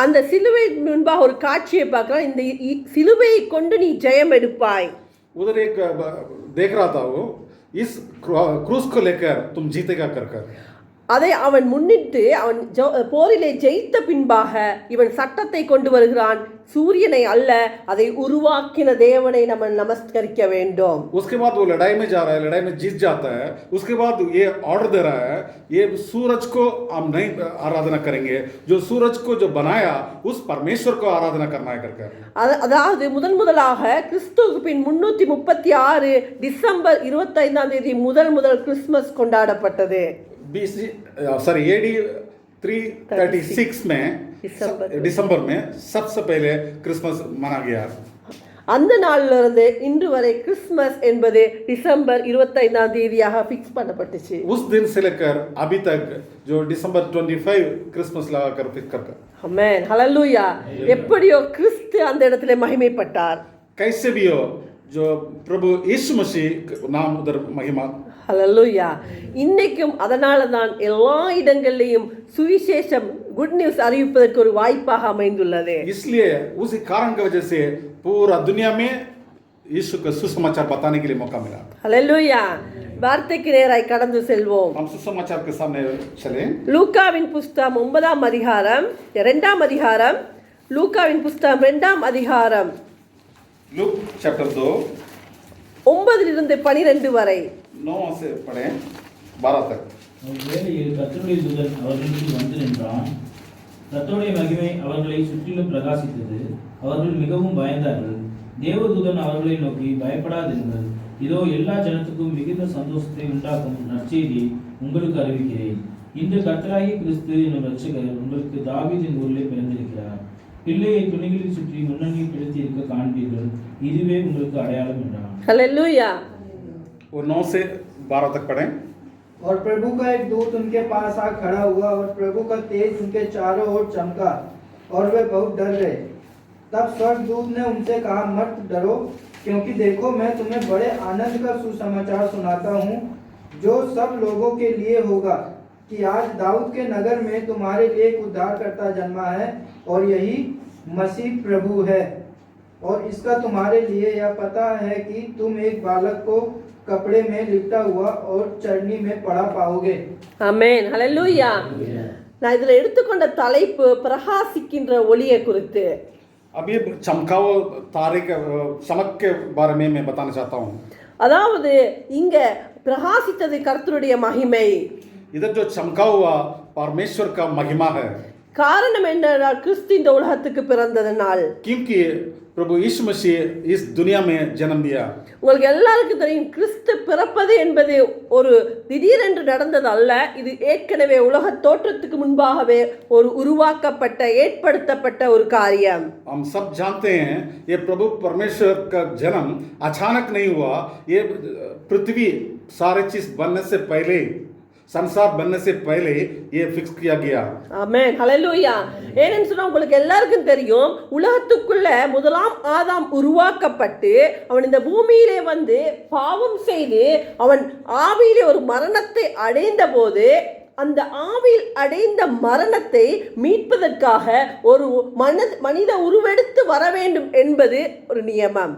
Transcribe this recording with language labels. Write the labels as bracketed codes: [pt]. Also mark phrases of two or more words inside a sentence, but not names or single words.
[ta] அந்த சிலுவை முன்பாக ஒரு காட்சியை பார்க்கலாம். இந்த சிலுவையை கொண்டு நீ ஜெயம் எடுப்பாய். [hi] उधर एक देख रहा था वो, इस क्रूस को लेकर तुम जीतेगा कर कर. [ta] அதை அவன் முன்னிட்டு அவன் போரிலே ஜெயித்த பின்பாக இவன் சட்டத்தை கொண்டு வருகிறான். சூரியனை அல்ல, அதை உருவாக்கின தேவனை நம்ம நமஸ்கரிக்க வேண்டும். [hi] उसके बाद वो लड़ाई में जा रहा है, लड़ाई में जीत जाता है. उसके बाद ये ऑर्डर दे रहा है, ये सूरज को हम नहीं आराधना करेंगे, जो सूरज को जो बनाया उस परमेश्वर को आराधना करना है करके. [ta] அதாவது முதலாக கிறிஸ்துவுக்கு பின் 336 டிசம்பர் 25ஆம் தேதி முதல் கிறிஸ்துமஸ் கொண்டாடப்பட்டது. [hi] AD 336 में दिसंबर में सबसे पहले क्रिसमस मना गया. [ta] அந்த நாள்ல இருந்து இன்று வரை கிறிஸ்மஸ் என்பது டிசம்பர் 25ஆம் தேதியாக ஃபிக்ஸ் பண்ணப்பட்டுச்சு. [hi] उस दिन से लेकर अभी तक जो दिसंबर 25 क्रिसमस लगाकर फिक्स कर. [ta] ஆமென், ஹalleluya. எப்படியோ கிறிஸ்து அந்த இடத்திலே மகிமைப்பட்டார். [hi] कैसे भी हो, जो प्रभु यीशु मसीह नाम उधर महिमा. [ta] ஹalleluya. இன்னைக்கும் அதனால தான் எல்லா இடங்களிலும் சுவிசேஷம் [en] good news [ta] அறிவிப்பதற்கு ஒரு வாய்ப்பாக அமைந்துள்ளது. [hi] इसलिए उसी कारण की वजह से पूरा दुनिया में यीशु का सुसमाचार बताने के लिए मौका मिला. [ta] ஹalleluya. வார்த்தைக்கு நேராய் கடந்து செல்வோம். [hi] हम सुसमाचार के सामने चलें. [ta] லூக்காவின் புஸ்தகம் 9ஆம் அதிகாரம் 2ஆம் அதிகாரம். லூக்காவின் புஸ்தகம் 2ஆம் அதிகாரம் [hi] लूक चैप्टर 2 [ta] 9 12 வரை. [hi] 9 से पढ़ें 12 तक. [ta] அவ்வேளையில் கர்த்தருடைய தூதன் அவர்களுக்கு வந்து நின்றான். கர்த்தருடைய மகிமை அவர்களை சுற்றிலும் பிரகாசித்தது. அவர்கள் மிகவும் பயந்தார்கள். தேவதூதன் அவர்களை நோக்கி, பயப்படாதீர்கள், இதோ எல்லா ஜனத்துக்கும் மிகுந்த சந்தோஷத்தை உண்டாக்கும் நற்செய்தி உங்களுக்கு அறிவிக்கிறேன். இன்று கர்த்தராகிய கிறிஸ்து என்னும் இரட்சகர் உங்களுக்கு தாவீதின் ஊரிலே பிறந்திருக்கிறார். பிள்ளையை துணிகளில் சுற்றி முன்னணி பிடித்து இருக்க காண்பீர்கள், இதுவே உங்களுக்கு அடையாளம் என்றான். ஹalleluya. [hi] और 9 से 12 तक पढ़ें. और प्रभु का एक दूत उनके पास आ खड़ा हुआ और प्रभु का तेज उनके चारों ओर चमका और वे बहुत डर गए. तब स्वर्गदूत ने उनसे कहा, मत डरो, क्योंकि देखो मैं तुम्हें बड़े आनंद का सुसमाचार सुनाता हूँ, जो सब लोगों के लिए होगा, कि आज दाऊद के नगर में तुम्हारे लिए एक उद्धारकर्ता जन्मा है, और यही मसीह प्रभु है. और इसका तुम्हारे लिए यह पता है कि तुम एक बालक को कपड़े में लिपटा हुआ और चरनी में पड़ा पाओगे. [ta] ஆமென், ஹalleluya. நான் இதில் எடுத்துக்கொண்ட தலைப்பு பிரகாசிக்கின்ற ஒளியை குறித்து. [hi] अब ये चमकाओ तारे के चमक के बारे में मैं बताना चाहता हूँ. [ta] அதாவது இங்க பிரகாசித்தது கர்த்தருடைய மகிமை. [hi] इधर जो चमका हुआ परमेश्वर का महिमा है. [ta] காரணம் என்னன்னா கிறிஸ்து இந்த உலகத்துக்கு பிறந்ததனால். [hi] क्योंकि प्रभु यीशु मसीह इस दुनिया में जन्म दिया. [ta] உங்களுக்கு எல்லாருக்கும் தெரியும், கிறிஸ்து பிறப்பது என்பது ஒரு திடீரென்று நடந்தது அல்ல. இது ஏற்கனவே உலக தோற்றத்துக்கு முன்பாகவே ஒரு உருவாக்கப்பட்ட ஏற்படுத்தப்பட்ட ஒரு காரியம். [hi] हम सब जानते हैं ये प्रभु परमेश्वर का जन्म अचानक नहीं हुआ. ये पृथ्वी सारे चीज बनने से पहले, संसार बनने से पहले ये फिक्स किया गया. [ta] ஆமென், ஹalleluya. ஏன்னு சொன்னா உங்களுக்கு எல்லாருக்கும் தெரியும், உலகத்துக்குள்ள முதலாம் ஆதாம் உருவாக்கப்பட்டு அவன் இந்த பூமியிலே வந்து பாவம் செய்து அவன் ஆவியிலே ஒரு மரணத்தை அடைந்த போது அந்த ஆவியில் அடைந்த மரணத்தை மீட்பதற்காக ஒரு மனித உருவெடுத்து வர வேண்டும் என்பது ஒரு நியமம்.